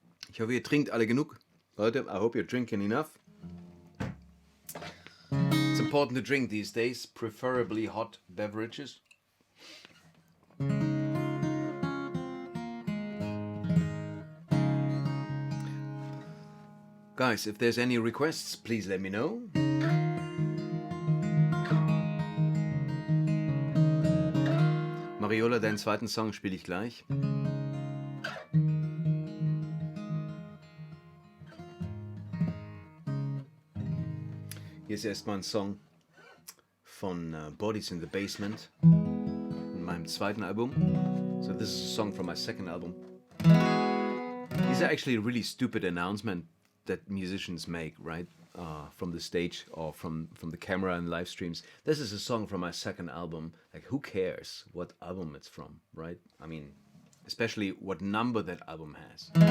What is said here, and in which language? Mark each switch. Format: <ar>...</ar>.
<de>Ich hoffe, ihr trinkt alle genug.</de> <en>Leute, I hope you're drinking enough. It's important to drink these days, preferably hot beverages. Guys, if there's any requests, please let me know.</en> <de>Mariola, deinen zweiten Song spiele ich gleich. Hier ist erstmal ein Song von Bodies in the Basement, in meinem zweiten Album.</de> <en>So this is a song from my second album. These are actually really stupid announcements that musicians make, right? From the stage or from the camera and live streams. This is a song from my second album. Like, who cares what album it's from, right? I mean, especially what number that album has.</en>